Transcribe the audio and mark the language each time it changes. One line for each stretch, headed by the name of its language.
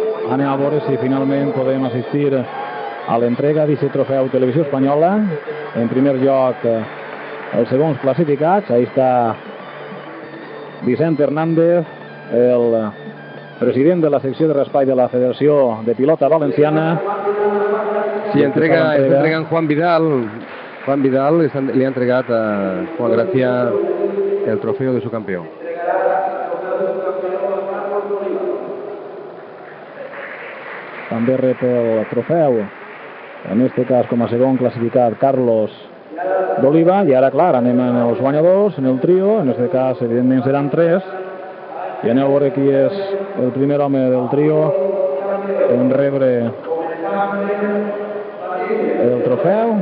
Catalan: Anem a veure si finalment podem assistir a l'entrega d'aquest trofeu Televisió Espanyola. En primer lloc, els segons classificats. Ahí està Vicent Hernández, el president de la secció de raspall de la Federació de Pilota Valenciana.
Spanish: Sí, está entregando Juan Vidal. Juan Vidal le ha entregado a Juan Gracia el trofeo de su campeón.
Catalan: També rep el trofeu, en este cas com a segon classificat, Carlos d'Oliva. I ara, clar, anem als guanyadors, en el trio. En este cas, evidentment, seran 3. I anem a veure qui és el primer home del trio en rebre el trofeu.